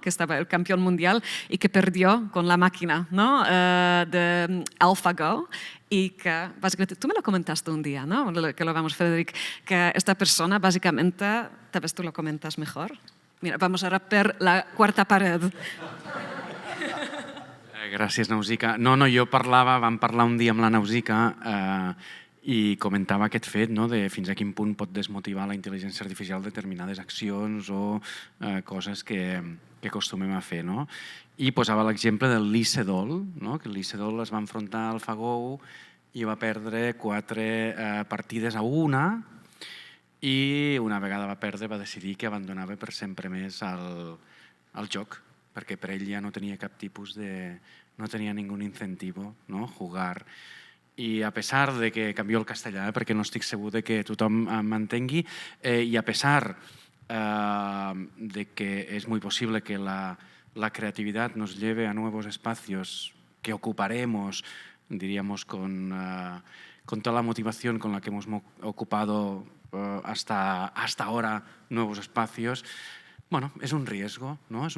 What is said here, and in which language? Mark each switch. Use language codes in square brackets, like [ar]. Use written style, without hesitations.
[es] Que estaba el campeón mundial y que perdió con la máquina, ¿no? De AlphaGo. Y que básicamente, tú me lo comentaste un día, ¿no? Que lo vamos, Frederic, que esta persona básicamente, tal vez tú lo comentas mejor. Mira, vamos a romper la cuarta pared. [ca] Gràcies, Nausica. No, vam parlar un dia amb la Nausica i comentava aquest fet, no, de fins a quin punt pot desmotivar la intel·ligència artificial determinades accions o coses que acostumem a fer. No? I posava l'exemple del Lee Sedol, no? Que el Lee Sedol es va enfrontar al AlphaGo i va perdre 4 partides a 1 i una vegada va perdre va decidir que abandonava per sempre més el joc, perquè per ell ja no tenia cap tipus de... no tenia ningú incentivo, no? Jugar. I a pesar de que canvio el castellà, perquè no estic segur de que tothom m'entengui, [es] i a pesar de que es muy posible que la creatividad nos lleve a nuevos espacios que ocuparemos, diríamos, con toda la motivación con la que hemos ocupado hasta ahora nuevos espacios, bueno, es un riesgo, ¿no?